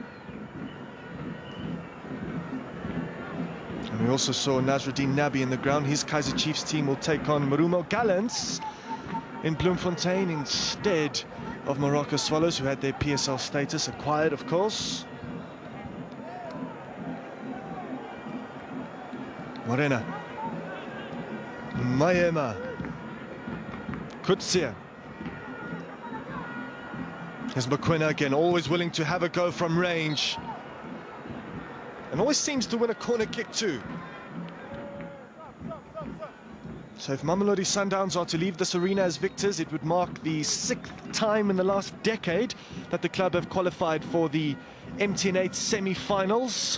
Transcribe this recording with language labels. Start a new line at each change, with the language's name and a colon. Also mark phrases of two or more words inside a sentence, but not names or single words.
English: And we also saw Nasruddin Nabi in the ground. His Kaizer Chiefs team will take on Marumo Gallants in Bloemfontein instead of Morocco Swallows, who had their PSL status acquired, of course. Morena. Mayema. Kutsia. Here's Mokoena again, always willing to have a go from range. And always seems to win a corner kick too. So if Mamelodi Sundowns are to leave this arena as victors, it would mark the 6th time in the last decade that the club have qualified for the MTN8 semi-finals.